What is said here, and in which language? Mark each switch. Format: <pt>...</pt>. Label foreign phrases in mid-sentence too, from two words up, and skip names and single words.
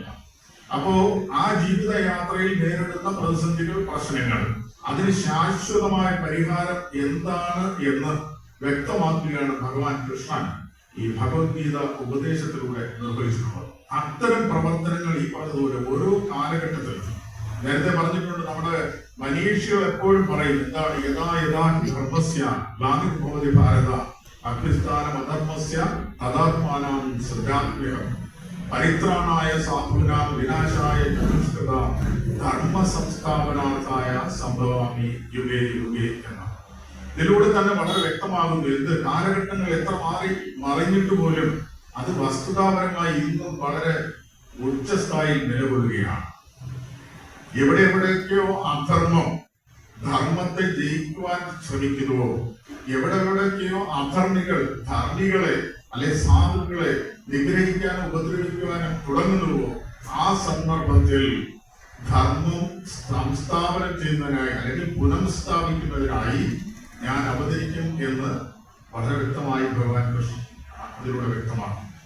<ml>അപ്പോ ആ ജീവിതയാത്രയിൽ നേരിടുന്ന പ്രതിസന്ധികൾ, പ്രശ്നങ്ങൾ, അതിന് ശാശ്വതമായ പരിഹാരം എന്താണ് എന്ന് വ്യക്തമാക്കുകയാണ് ഭഗവാൻ കൃഷ്ണൻ ഈ ഭഗവത്ഗീത ഉപദേശത്തിലൂടെ നിർവഹിച്ചിട്ടുള്ളത്. അത്തരം പ്രവർത്തനങ്ങൾ ഈ പറഞ്ഞതുപോലെ ഓരോ കാലഘട്ടത്തിലും, നേരത്തെ പറഞ്ഞിട്ടുണ്ട്, നമ്മുടെ മനീഷികൾ എപ്പോഴും പറയും എന്താണ്,</ml> <sa>യഥാ യഥാ ധർമ്മസ്യ ഗ്ലാനിർഭവതി ഭാരത അഭ്യസ്ഥാനം അധർമ്മസ്യ തഥാത്മാനം സൃജാത്മ്യഹം പരിത്രാണായ സാധൂനാം വിനാശായ ചതുഷ്കൃത ധർമ്മ സംസ്ഥാപനാർത്ഥായ സംഭവാമി യുഗേ യുഗേ എന്ന.</sa> <ml>ഇതിലൂടെ തന്നെ വളരെ വ്യക്തമാകുന്നു എന്ത് കാലഘട്ടങ്ങൾ എത്ര മറിഞ്ഞിട്ട് പോലും അത് വസ്തുതാപരമായി ഇന്നും വളരെ ഉച്ചസ്ഥായിൽ നിലകൊള്ളുകയാണ്. എവിടെയൊക്കെയോ അധർമ്മം ധർമ്മത്തെ ജയിക്കുവാൻ ശ്രമിക്കുന്നുവോ, എവിടെയൊക്കെയോ അധർമ്മികൾ ധാർമ്മികളെ അല്ലെ സാധുക്കളെ നിഗ്രഹിക്കാനും ഉപദ്രവിക്കുവാനും തുടങ്ങുന്നുവോ, ആ സന്ദർഭത്തിൽ ധർമ്മം സംസ്ഥാപനം ചെയ്യുന്നതിനായി അല്ലെങ്കിൽ പുനഃസ്ഥാപിക്കുന്നതിനായി ഞാൻ അവതരിക്കും എന്ന് വളരെ വ്യക്തമായി ഭഗവാൻ കൃഷ്ണൻ അതിലൂടെ വ്യക്തമാക്കും.</ml>